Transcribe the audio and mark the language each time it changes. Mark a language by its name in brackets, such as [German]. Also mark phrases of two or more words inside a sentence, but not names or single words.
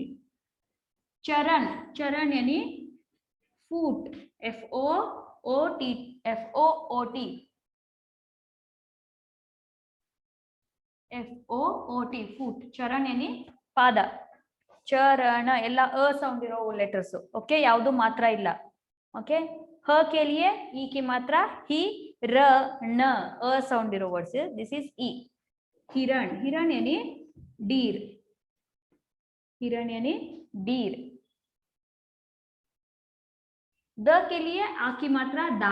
[Hindi] चरण, चरण यानी फूट, FOOT, फूट. चरण यानी पाद. चरण [Kannada] ಎಲ್ಲ ಅ ಸೌಂಡ್ ಇರೋ ಲೆಟರ್ಸ್. ಓಕೆ, ಯಾವುದು ಮಾತ್ರ ಇಲ್ಲ. [Hindi] ओके, ह के लिए ई की मात्रा ही, र न. [Kannada] ಅ ಸೌಂಡ್ ಇರೋ ವರ್ಡ್ಸ್, [English] this is ई. [Hindi] हिरण, हिरण यानी डीर. हिरण यानी डीर. द के लिए आ की मात्रा दा.